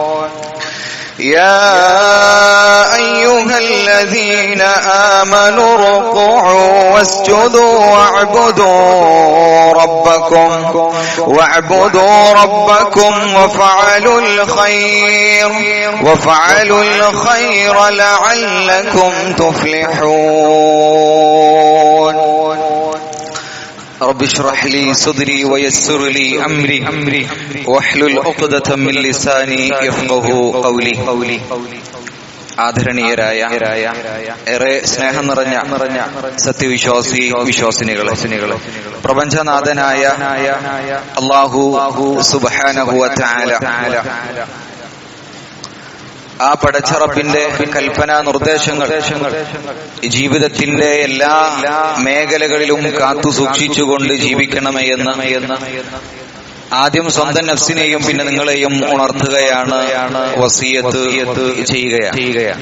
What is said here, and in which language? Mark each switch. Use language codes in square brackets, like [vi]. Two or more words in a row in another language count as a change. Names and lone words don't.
[ar] يا أيها الذين آمنوا اركعوا واسجدوا واعبدوا ربكم وفعلوا الخير لعلكم تفلحون. رب اشرح لي صدري ويسر لي أمري واحلل عقدة من لساني يفقهوا قولي. [ml] ആദരണീയരായ ഏറെ സ്നേഹം നിറഞ്ഞ വിശ്വാസിനികളെ പ്രപഞ്ചനാഥനായ [ar] الله سبحانه وتعالى [ml] ആ പടച്ചറപ്പിന്റെ കൽപ്പനാ നിർദ്ദേശങ്ങൾ ജീവിതത്തിന്റെ എല്ലാ മേഖലകളിലും കാത്തു സൂക്ഷിച്ചുകൊണ്ട് ജീവിക്കണമേ എന്ന് ആദ്യം സ്വന്തം നഫ്സിനെയും പിന്നെ നിങ്ങളെയും ഉണർത്തുകയാണ്, വസിയത്ത് ചെയ്യുകയാണ്.